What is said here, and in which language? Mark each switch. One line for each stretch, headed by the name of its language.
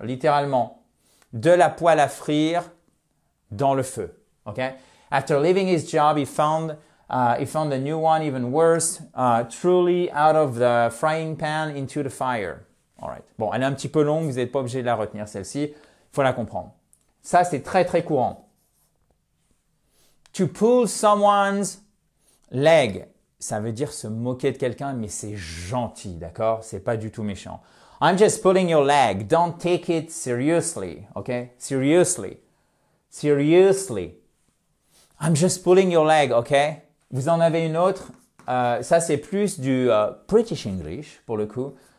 French: Littéralement, de la poêle à frire dans le feu. Okay?
English: After leaving his job, he found a new one even worse, truly out of the frying pan into the fire. All right.
French: Bon, elle est un petit peu longue, vous n'êtes pas obligé de la retenir celle-ci, il faut la comprendre. Ça, c'est très très courant.
English: To pull someone's leg.
French: Ça veut dire se moquer de quelqu'un, mais c'est gentil, d'accord? C'est pas du tout méchant.
English: I'm just pulling your leg. Don't take it seriously, okay? Seriously. Seriously. I'm just pulling your leg, okay?
French: Vous en avez une autre? Ça, c'est plus du British English, pour le coup.